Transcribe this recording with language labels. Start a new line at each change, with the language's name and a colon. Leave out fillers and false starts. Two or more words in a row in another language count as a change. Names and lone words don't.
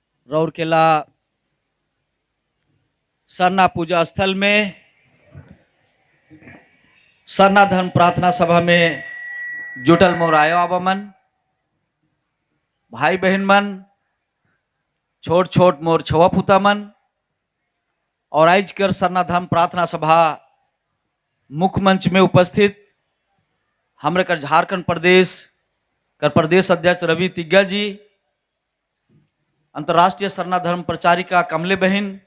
Sadri: राउरकेला सरना पूजा स्थल में सरना धर्म प्रार्थना सभा में जुटल मोर आयो आवामन भाई बहन मन, छोट छोट मोर छवा पुता मन और आज कर सरना धर्म प्रार्थना सभा मुख्य मंच में उपस्थित हमरे कर झारखंड प्रदेश कर प्रदेश अध्यक्ष रवि तिग्गा जी, अंतर्राष्ट्रीय सरना धर्म प्रचारिका कमले बहन,